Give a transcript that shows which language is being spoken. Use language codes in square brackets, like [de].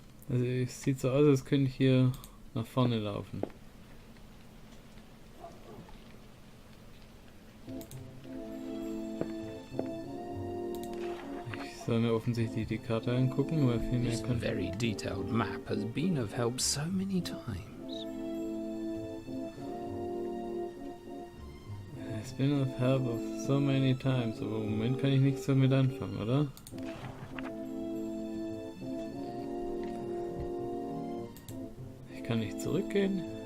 [de] Also es sieht so aus, als könnte ich hier nach vorne laufen. Ich soll mir offensichtlich die Karte angucken, weil viel mehr [en] This [de] kann. [en] very detailed map has been of help so many times. It's been of help of so many times, [de] aber im Moment kann ich nichts damit anfangen, oder? Ich kann nicht zurückgehen.